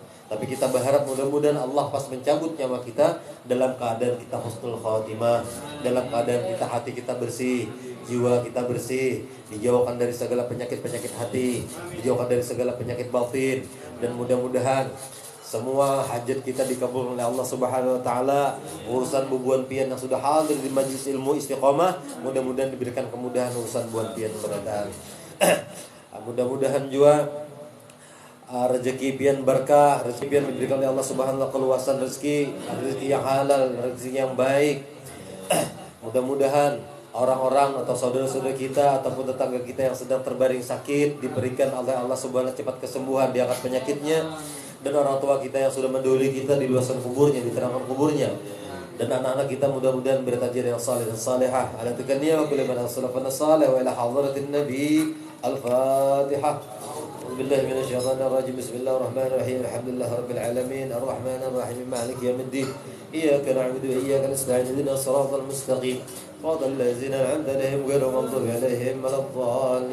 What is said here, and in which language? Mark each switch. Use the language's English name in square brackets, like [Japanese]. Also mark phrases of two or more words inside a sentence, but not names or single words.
[Indonesian] Tapi kita berharap mudah-mudahan Allah pas mencabut nyawa kita dalam keadaan kita [Arabic] حسن الخاتمة, [Indonesian] dalam keadaan kita hati kita bersih, jiwa kita bersih, dijauhkan dari segala penyakit-penyakit hati, dijauhkan dari segala penyakit batin, dan mudah-mudahan semua hajat kita dikabulkan oleh Allah [Arabic] سبحانه وتعالى. [Banjar] Urusan bubuan pian yang sudah hadir di majlis ilmu istiqomah, mudah-mudahan diberikan kemudahan urusan bubuan pian keberadaan. [Indonesian] Mudah-mudahan juga rezeki pian berkah, rezeki pian diberikan oleh Allah [Arabic] سبحانه وتعالى [Indonesian] keluasan rezeki, rezeki yang halal, rezeki yang baik. Mudah-mudahan orang-orang atau saudara-saudara kita ataupun tetangga kita yang sedang terbaring sakit diberikan oleh Allah [Arabic] سبحانه وتعالى [Indonesian] cepat kesembuhan, diangkat penyakitnya. Dan orang tua kita yang sudah mendahului kita di luasan kuburnya, diterangkan kuburnya. Dan anak-anak kita mudah-mudahan bertajir yang saleh dan salehah. [Arabic] على تكنية وكل من سلفنا صالح وإلى حضرة النبي. الفاتحة. بالله من الشيطان الرجيم. بسم الله الرحمن الرحيم. الحمد لله رب العالمين. الرحمن الرحيم. مالك يوم الدين. إياك نعبد وإياك نستعين. اهدنا الصراط المستقيم. صراط الذين أنعمت عليهم غير المغضوب عليهم ولا الضالين.